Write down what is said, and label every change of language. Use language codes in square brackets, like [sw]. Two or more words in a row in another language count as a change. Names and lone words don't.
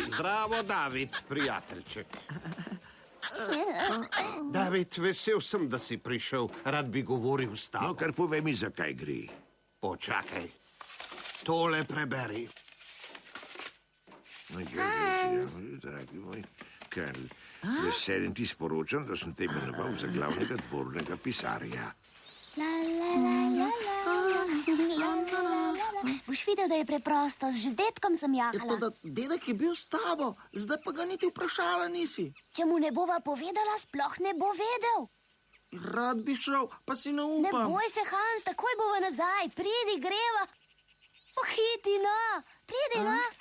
[sl] Zdravo, David, prijateljček. David, vesel sem, da si prišel. Rad bi govoril s No, tabo. kar povej mi, zakaj gre. Počakaj. Tole preberi. Dragi moj Karl, veselim ti sporočam, da sem te imenoval za glavnega dvornega pisarja. La, la, la, la, la, la, la, la. Boš videl, da je preprosto, že z dedkom sem jahala. Toda dedek je bil s tabo, zdaj pa ga niti vprašala nisi. Če mu ne bova povedala, sploh ne bo vedel. Rad bi šel, pa si ne Ne upam. boj se, Hans, takoj bova nazaj. Pridi, greva. Pohiti, no. Pridi, no.